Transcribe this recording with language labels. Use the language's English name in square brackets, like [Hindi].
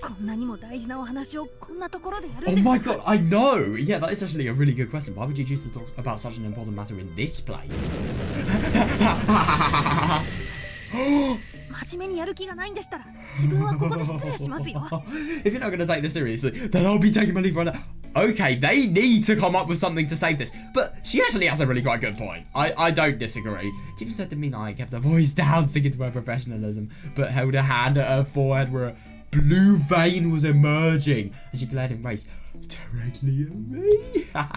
[Japanese] こんなにも大事なお話をこんなところでやるん [English] Oh [Japanese] ですか [English] my god, I know! Yeah, that is actually a really good question. Why would you choose to talk about such an important matter in this place? [Japanese] 真面目にやる気がないんでしたら自分はここで失礼しますよ。 [English] If you're not going to take this seriously, then I'll be taking my leave right now. Okay, they need to come up with something to save this. But she actually has a really quite good point. I don't disagree. Tifa said to me that I kept her voice down, sticking to her professionalism, but held a hand at her forehead where a blue vein was emerging as she glared in race directly at me.